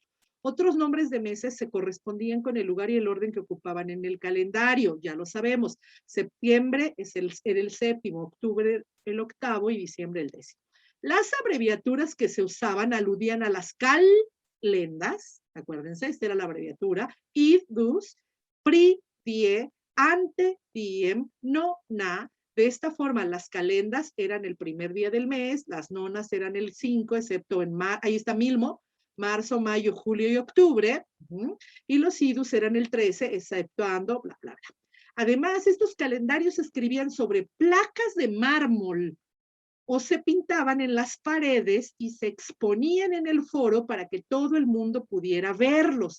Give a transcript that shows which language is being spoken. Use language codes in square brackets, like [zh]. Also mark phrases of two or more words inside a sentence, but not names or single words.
[es] Otros nombres de meses se correspondían con el lugar y el orden que ocupaban en el calendario, ya lo sabemos. Septiembre era el séptimo, octubre el octavo y diciembre el décimo. Las abreviaturas que se usaban aludían a las calendas, acuérdense, esta era la abreviatura, id, dus, pri, die, ante, diem, nona. De esta forma, las calendas eran el primer día del mes, las nonas eran el 5, excepto ahí está Milmo, marzo, mayo, julio y octubre, y los idus eran el 13, exceptuando bla, bla, bla. Además, estos calendarios se escribían sobre placas de mármol o se pintaban en las paredes y se exponían en el foro para que todo el mundo pudiera verlos.